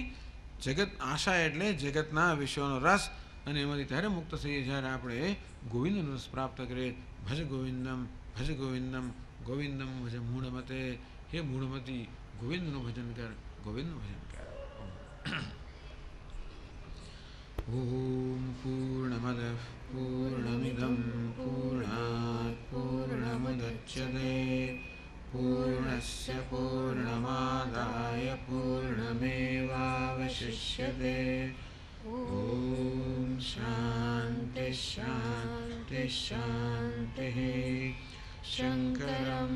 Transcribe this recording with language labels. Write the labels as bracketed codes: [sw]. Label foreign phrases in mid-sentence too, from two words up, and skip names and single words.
[gu] જગત આશા એટલે જગતના વિશ્વનો રસ, અને એમાંથી ત્યારે મુક્ત થઈએ જ્યારે આપણે ગોવિંદનો રસ પ્રાપ્ત કરીએ. [sa] ભજ ગોવિંદમ, ભજ ગોવિંદમ, ગોવિંદમ ભજ મૂઢમતે. [gu] હે મૂઢમતી, ગોવિંદનું ભજન કર, ગોવિંદનું ભજન કર. [sa] ઓમ પૂર્ણ पूर्णमदः पूर्णमिदं पूर्णात् पूर्णमुदच्यते पूर्णस्य पूर्णमादाय पूर्णमेवावशिष्यते ॐ शान्ति शान्ति शान्तिः शङ्करं